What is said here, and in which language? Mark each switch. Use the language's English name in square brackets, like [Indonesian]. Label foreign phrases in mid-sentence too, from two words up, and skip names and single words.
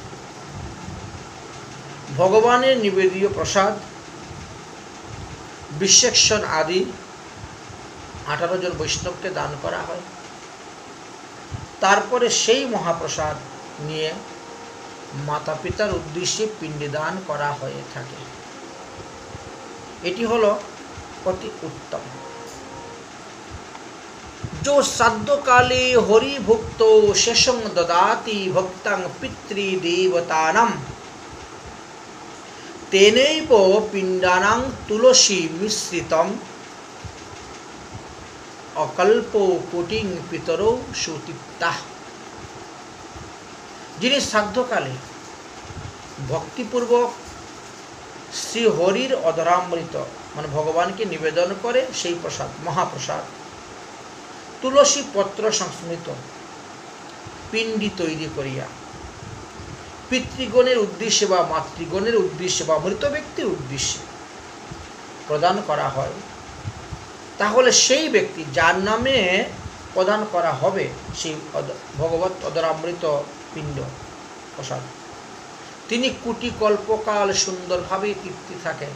[Bangla] ভগবানের নিবেদীয় প্রসাদ বিশ্বেশ্বর আদি 18 জন বৈষ্ণবকে দান করা হয়। তারপরে সেই মহাপ্রসাদ নিয়ে মাতা পিতার উদ্দেশ্যে পিণ্ডদান করা হয়ে থাকে। এটি হলো অতি উত্তম। [Sanskrit] जो श्राद्ध काले हरि भुक्तो शेषं ददाति भक्तं पितृदेवतानां तेनैव पिण्डानां तुलसी मिश्रितम् अकल्पो कोटिं पितरो सुतिप्ताः। [Bangla] যিনি শ্রাদ্ধকালে ভক্তিপূর্বক শ্রী হরির অধরামৃত মানে ভগবানকে নিবেদন করে সেই প্রসাদ মহাপ্রসাদ তুলসী পত্র সংস্মৃত পিণ্ডি তৈরি করিয়া পিতৃগণের উদ্দেশ্যে বা মাতৃগণের উদ্দেশ্যে বা মৃত ব্যক্তির উদ্দেশ্যে প্রদান করা হয়, তাহলে সেই ব্যক্তি যার নামে প্রদান করা হবে সেই ভগবত অধরামৃত পিণ্ড প্রসাদ তিনি কোটি কল্পকাল সুন্দরভাবে তৃপ্তি থাকেন।